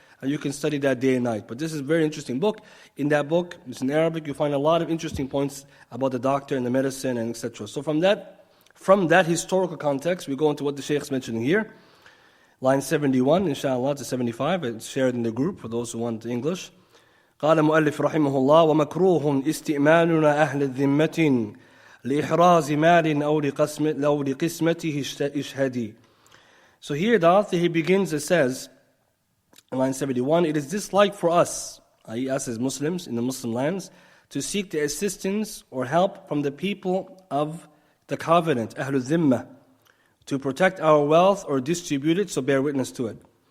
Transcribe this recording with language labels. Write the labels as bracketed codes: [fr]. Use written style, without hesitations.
[en] And you can study that day and night. But this is a very interesting book. In that book, it's in Arabic, you find a lot of interesting points about the doctor and the medicine and etc. So from that historical context, we go into what the Shaykh is mentioning here. Line 71, inshallah, to 75. It's shared in the group for those who want English. [ar] قال مؤلف رحمه الله ومكروه استئماننا أهل الذمة لإحراز مال أو لقسمته اشهدي. [en] So here the author, he begins, it says, in line 71, it is disliked for us, i.e. us as Muslims in the Muslim lands, to seek the assistance or help from the people of the covenant, Ahlul Dhimma, to protect our wealth or distribute it, so bear witness to it.